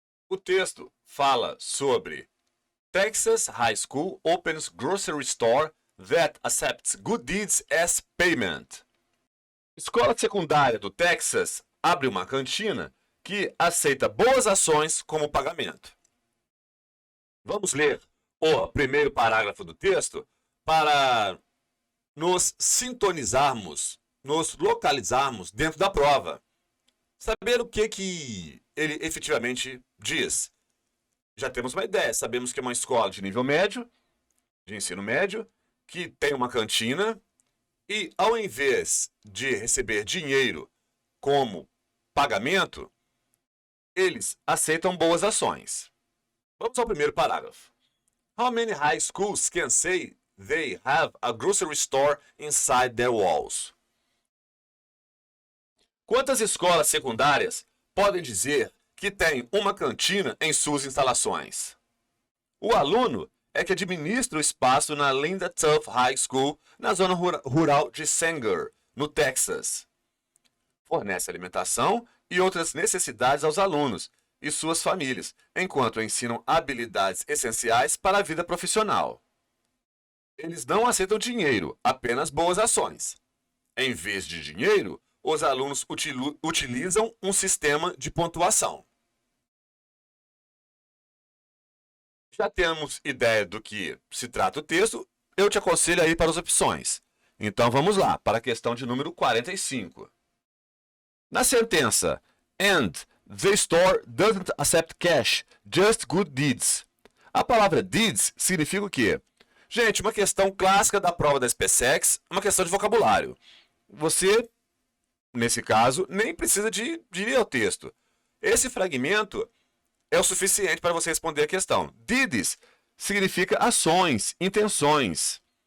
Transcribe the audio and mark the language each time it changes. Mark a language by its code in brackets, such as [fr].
[pt] O texto fala sobre [en] Texas High School opens grocery store that accepts good deeds as payment. [pt] Escola secundária do Texas abre uma cantina que aceita boas ações como pagamento. Vamos ler o primeiro parágrafo do texto para nos sintonizarmos, nos localizarmos dentro da prova. Saber o que ele efetivamente diz. Já temos uma ideia, sabemos que é uma escola de nível médio, de ensino médio, que tem uma cantina e, ao invés de receber dinheiro como pagamento, eles aceitam boas ações. Vamos ao primeiro parágrafo. [en] How many high schools can say they have a grocery store inside their walls? [pt] Quantas escolas secundárias podem dizer que tem uma cantina em suas instalações? O aluno é que administra o espaço na Linda Tuff High School, na zona rural de Sanger, no Texas. Fornece alimentação e outras necessidades aos alunos e suas famílias, enquanto ensinam habilidades essenciais para a vida profissional. Eles não aceitam dinheiro, apenas boas ações. Em vez de dinheiro, os alunos utilizam um sistema de pontuação. Já temos ideia do que se trata o texto, eu te aconselho a ir para as opções. Então vamos lá, para a questão de número 45. Na sentença, [en] and the store doesn't accept cash, just good deeds. [pt] A palavra deeds significa o quê? Gente, uma questão clássica da prova da SpaceX, uma questão de vocabulário. Você, nesse caso, nem precisa de ler o texto. Esse fragmento é o suficiente para você responder a questão. Deeds significa ações, intenções.